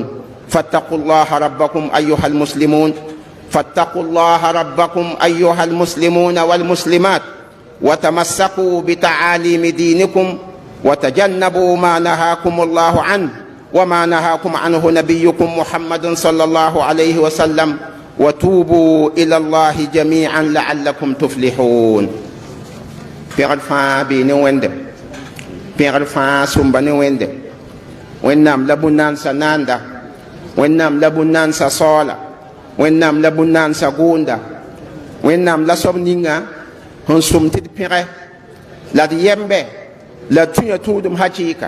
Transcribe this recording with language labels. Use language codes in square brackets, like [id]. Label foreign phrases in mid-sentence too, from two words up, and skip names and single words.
[ar] فاتقوا الله ربكم أيها المسلمون، فاتقوا الله ربكم أيها المسلمون والمسلمات، وتمسكوا بتعاليم دينكم، وتجنبوا ما نهاكم الله عنه وما نهاكم عنه نبيكم محمد صلى الله عليه وسلم، وتوبوا إلى الله جميعا لعلكم تفلحون. [mos] Pẽgd fãa bee ne wẽnde, pẽgd fãa sʋmba ne wẽnde. Wẽnnaam la bõn-naansa naanda, wẽnnaam la bõn-naansa saoala, wẽnnaam la bõn-naansa goonda, wẽnnaam la soab ninga sẽn sʋm tɩ d pẽgɛ la d yɛmbe la tũyã tũudum hakɩɩka.